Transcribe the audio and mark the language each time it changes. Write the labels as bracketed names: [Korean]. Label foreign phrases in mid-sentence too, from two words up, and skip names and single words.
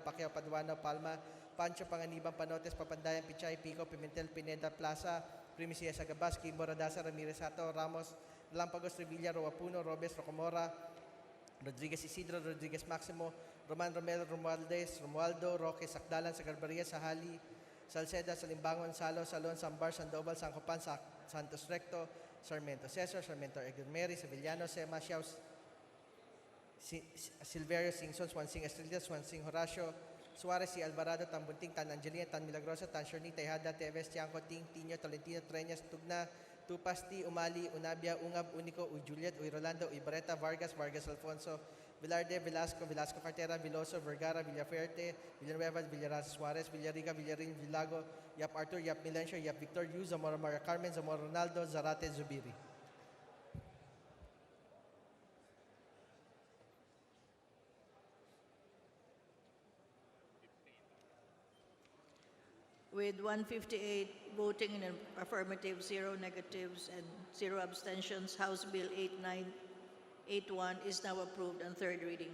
[English] Pacquiao, Paduano, Palma, Pancho, Panganiban, Panotes, Papandayan, Pichay, Pico, Pimentel, Pineda, Plaza, Primicia, Sagabas, Kimbo, Radasa, Ramirez, Sato, Ramos, Lampagos, Revilla, Roapuno, Robes, Rocomora, Rodriguez Isidro, Rodriguez Maximo, Roman Romero, Romualdo, Roque, Sakdalan, Sagarbaria, Sahali, Salceda, Salimbangon, Salo, Salon, Sambar, Sandoval, Sancopan, Santos Recto, Sarmiento Cesar, Sarmiento Egumeri, Sevillano, Sema, Xiaos, Silverio, Singson, Swansing Estrella, Swansing Horacio, Suarez, y Alvarado, Tan Bunting, Tan Angelina, Tan Milagrosa, Tan Shorni, Tejada, Teves, Tiangco, Ting, Tino, Tolentino, Treñas, Tugna, Tupasti, Umali, Unabia, Ungab, Unico, Uy Juliet, Uy Rolando, Uy Barreta, Vargas, Vargas Alfonso, Velarde, Velasco, Velasco Cartera, Viloso, Vergara, Villaferte, Villanueva, Villaraz, Suarez, Villariga, Villarin, Villago, Yap Arthur, Yap Milencio, Yap Victor, Yu, Zamora Maria Carmen, Zamora Ronaldo, Zarate, Zubiri. With 158 voting in an affirmative, 0 negatives, and 0 abstentions, House Bill 8981 is now approved on third reading.